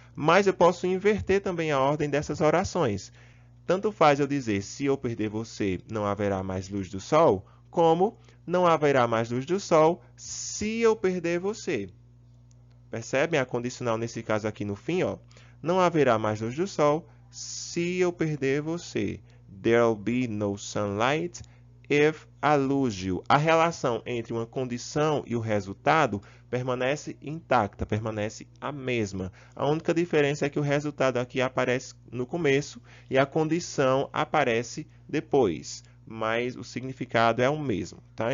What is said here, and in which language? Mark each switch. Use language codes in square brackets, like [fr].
[pt] Mas eu posso inverter também a ordem dessas orações. Tanto faz eu dizer, se eu perder você, não haverá mais luz do sol, como não haverá mais luz do sol se eu perder você. Percebem a condicional nesse caso aqui no fim, ó? Não haverá mais luz do sol se eu perder você. [en] There'll be no sunlight if I lose you. [pt] A relação entre uma condição e o resultado permanece intacta, permanece a mesma. A única diferença é que o resultado aqui aparece no começo e a condição aparece depois, mas o significado é o mesmo, tá?